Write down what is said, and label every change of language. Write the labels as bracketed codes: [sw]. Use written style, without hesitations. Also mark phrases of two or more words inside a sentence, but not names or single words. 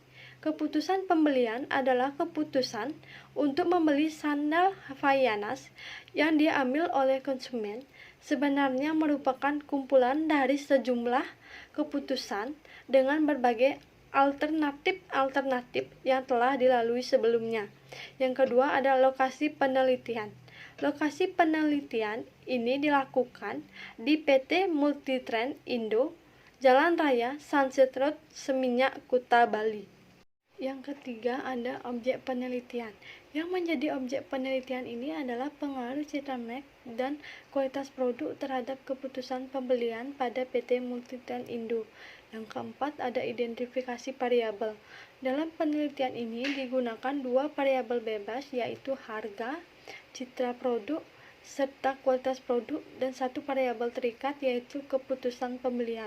[id] Keputusan pembelian adalah keputusan untuk membeli sandal Havaianas yang diambil oleh konsumen sebenarnya merupakan kumpulan dari sejumlah keputusan dengan berbagai alternatif yang telah dilalui sebelumnya. Yang kedua ada lokasi penelitian. Lokasi penelitian ini dilakukan di PT Multitrend Indo, Jalan Raya Sunset Road, Seminyak, Kuta, Bali. Yang ketiga ada objek penelitian. Yang menjadi objek penelitian ini adalah pengaruh citra merek dan kualitas produk terhadap keputusan pembelian pada PT Multitrend Indo. Yang keempat ada identifikasi variabel. Dalam penelitian ini digunakan dua variabel bebas, yaitu harga, citra produk, serta kualitas produk, dan satu variabel terikat, yaitu keputusan pembelian.